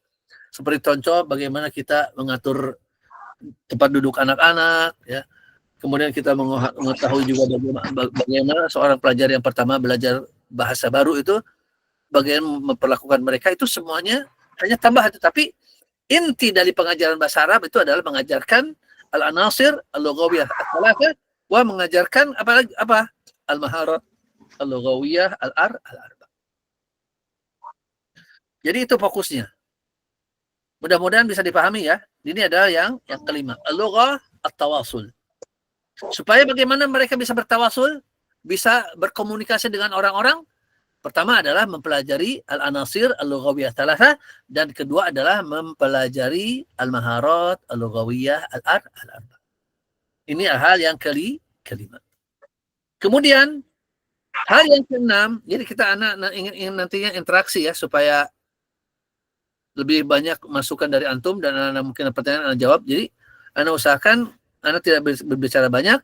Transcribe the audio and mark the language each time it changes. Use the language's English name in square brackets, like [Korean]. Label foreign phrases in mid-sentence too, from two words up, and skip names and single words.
[Indonesian] Seperti contoh bagaimana kita mengatur tempat duduk anak-anak, ya. Kemudian kita mengetahui juga bagaimana seorang pelajar yang pertama belajar bahasa baru itu, bagaimana memperlakukan mereka, itu semuanya hanya tambahan. Tetapi inti dari pengajaran bahasa Arab itu adalah mengajarkan [Arabic] العناصر اللغوية الثلاثة, [Indonesian] wa mengajarkan apa? [Arabic] المهارات اللغوية الأربع. [Indonesian] Jadi itu fokusnya. Mudah-mudahan bisa dipahami ya. Ini adalah yang kelima. [Arabic] اللغة التواصل. [Indonesian] Supaya bagaimana mereka bisa bertawasul, bisa berkomunikasi dengan orang-orang, pertama adalah mempelajari [Arabic] العناصر اللغوية ثلاثة, [Indonesian] dan kedua adalah mempelajari [Arabic] المهارات اللغوية الأربع. [Indonesian] Ini hal yang kelima. Kemudian hal yang keenam, jadi kita ingin nantinya interaksi ya, supaya lebih banyak masukan dari antum dan anak mungkin pertanyaan anak jawab. Jadi anak usahakan anak tidak berbicara banyak.